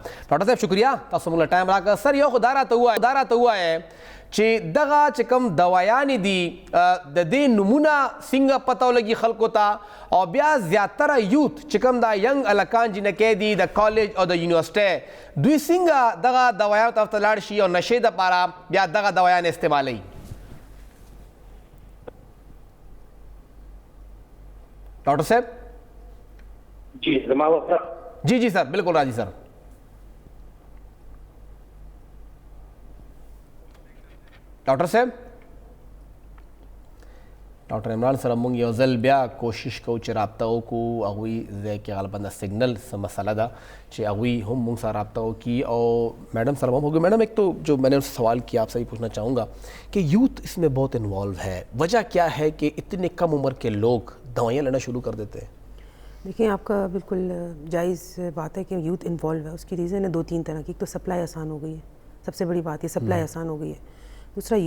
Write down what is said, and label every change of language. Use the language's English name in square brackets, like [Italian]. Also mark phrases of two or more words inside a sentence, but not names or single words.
[Pashto] ډاکټر صاحب شکریہ, تاسو موږ له ټایم راکړه. سر یو خو دا راته ووایه چې دغه چې کوم دوایانې دي د دې نومونه څنګه پته ولګي خلکو ته, او بیا زیاتره یوت چې کوم دا ینګ الکان جنکۍ دي د کالج او د یونیورسټۍ, دوی څنګه دغه دوایانو طرف ته لاړ شي او نشې دپاره بیا دغه دوایان استعمالوي؟ [Urdu] ڈاکٹر صاحب. [Pashto] جی زما وقت جی سر, بالکل راضی سر. ډاکټر صاحب, ډاکټر عمران سره مونږ یو ځل بیا کوشش کوو چې رابطه وکړو. هغوی ځای کې غالبا د سگنل څه مسئله ده چې هغوی هم مونږ سره رابطه وکړي. او میڈم سره هم ہوگی. [Urdu] میڈم ایک تو جو میں نے ان سے سوال کیا, آپ سے بھی پوچھنا چاہوں گا کہ یوتھ اس میں بہت انوالو ہے, وجہ کیا ہے کہ اتنے کم عمر کے لوگ دوائیاں لینا شروع کر دیتے ہیں؟ دیکھیں, آپ کا بالکل جائز بات ہے کہ یوتھ انوالو ہے. اس کی ریزن ہے 2-3 طرح کی. ایک تو سپلائی آسان ہو گئی ہے, سب سے بڑی بات یہ سپلائی آسان ہو گئی ہے.